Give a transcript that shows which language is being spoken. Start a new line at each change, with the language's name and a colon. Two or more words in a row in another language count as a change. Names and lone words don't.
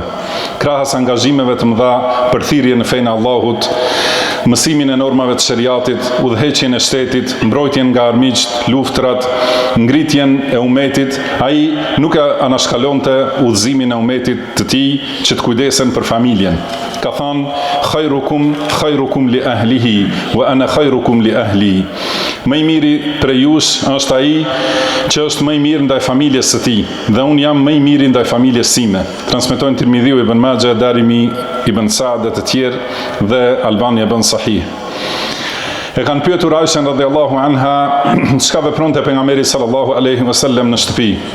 Albanian: Krahas angazhimeve të mëdha për thirrje në fenë e Allahut, mësimin e normave të shariatit, udhëheqjen e shtetit, mbrojtjen nga armiqt, luftrat, ngritjen e umetit, ai nuk e anashkalonte udhëzimin e umetit të tij që të kujdesen për familjen. Ka thënë:
Arabic: خيركم لأهله وأنا خيركم لأهلي.
Albanian: Më i miri prej jush është ai që është më i mirë ndaj familjes së tij, dhe unë jam më i miri ndaj familjes sime. Transmetojnë Tirmidhiu, Ibn Majah, Darimi, Ibn Sa'd dhe të tjerë dhe Albani e bën sahih. E kanë pyetur Aishën
Arabic: رضي الله عنها
Albanian: çka vepronte pejgamberi
Arabic: صلى الله عليه وسلم
Albanian: në shtëpi.